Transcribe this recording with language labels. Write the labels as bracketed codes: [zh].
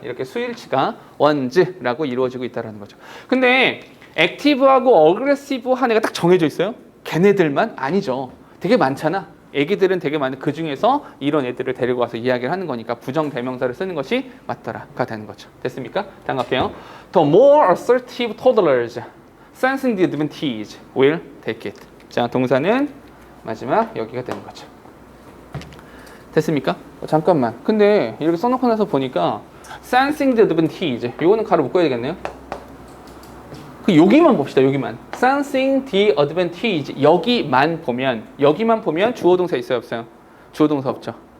[ko] 이렇게 수일치가 ones라고 이루어지고 있다는 거죠. 근데 액티브하고 어그레시브한 애가 딱 정해져 있어요? 걔네들만? 아니죠. 되게 많잖아. 애기들은 되게 많은 그 중에서 이런 애들을 데리고 와서 이야기를 하는 거니까 부정 대명사를 쓰는 것이 맞더라가 되는 거죠. 됐습니까? 다음 갈게요. [en] The more assertive toddlers sensing the advantage will take it. [ko] 자, 동사는 마지막 여기가 되는 거죠. 됐습니까? 잠깐만. 근데 이렇게 써놓고 나서 보니까 [en] sensing the advantage [ko] 이거는 가로 묶어야 되겠네요. 여기만 봅시다. 여기만. [en] sensing the advantage [ko] 여기만 보면 주어 동사 있어요, 없어요? 주어 동사 없죠.